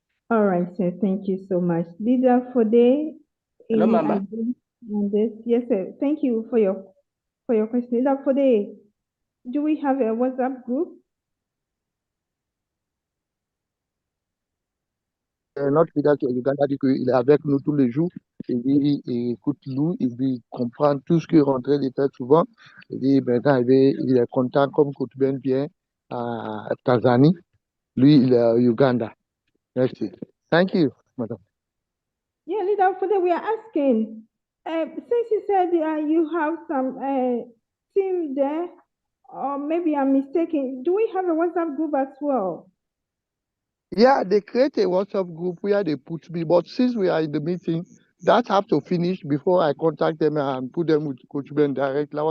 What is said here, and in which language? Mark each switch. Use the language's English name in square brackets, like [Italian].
[English] All right, sir. Thank you so much. Leader for day. Hello, Mama. On this. Yes, sir. Thank you for your question. Leader for day. Do we have a WhatsApp group? [French] Notre leader qui est au Uganda dit qu'il est avec nous tous les jours. Il écoute nous, il comprend tout ce qu'il est en train de faire souvent. Il dit maintenant il est content comme Coach Ben vient à Tanzanie. Lui, il est au Uganda. Merci. [English] Thank you, madam. Yeah, leader for that we are asking. Since you said you have some team there, or maybe I'm mistaken, do we have a WhatsApp group as well? Yeah, they create a WhatsApp group where they put me, but since we are in the meeting, that have to finish before I contact them and put them with Coach Ben directly.